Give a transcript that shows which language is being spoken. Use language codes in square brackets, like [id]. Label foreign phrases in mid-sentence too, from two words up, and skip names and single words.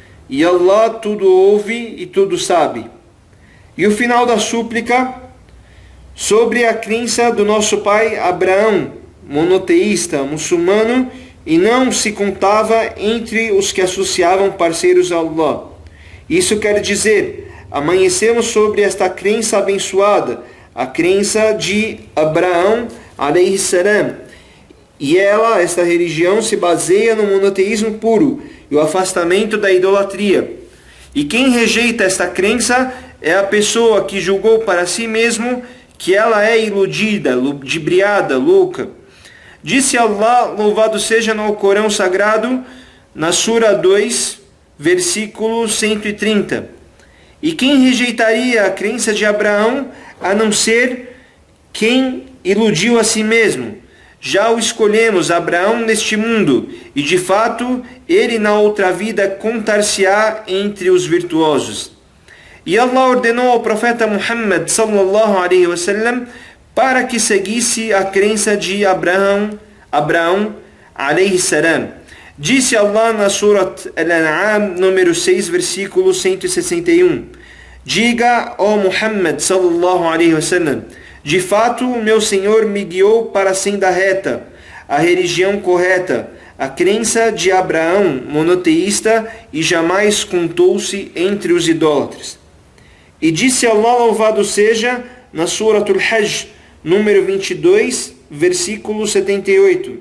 [pt] e Allah tudo ouve e tudo sabe. E o final da súplica, sobre a crença do nosso pai Abraão, monoteísta, muçulmano, e não se contava entre os que associavam parceiros a Allah. Isso quer dizer, amanhecemos sobre esta crença abençoada, a crença de Abraão, [ar] عليه السلام. [pt] E esta religião, se baseia no monoteísmo puro e o afastamento da idolatria. E quem rejeita esta crença é a pessoa que julgou para si mesmo que ela é iludida, ludibriada, louca. Disse Allah, louvado seja no Corão Sagrado, na Sura 2, versículo 130. E quem rejeitaria a crença de Abraão, a não ser quem iludiu a si mesmo? Já o escolhemos, Abraão, neste mundo, e de fato, ele na outra vida contar-se-á entre os virtuosos. E Allah ordenou ao profeta Muhammad [ar] صلى الله عليه وسلم [pt] para que seguisse a crença de Abraão [ar] عليه السلام. [pt] Disse Allah na Surat Al-An'am, número 6, versículo 161. Diga, ó Muhammad [ar] صلى الله عليه وسلم, [pt] de fato, o meu Senhor me guiou para a senda reta, a religião correta, a crença de Abraão, monoteísta, e jamais contou-se entre os idólatras. E disse Allah, louvado seja, na Surat Al-Hajj, número 22, versículo 78.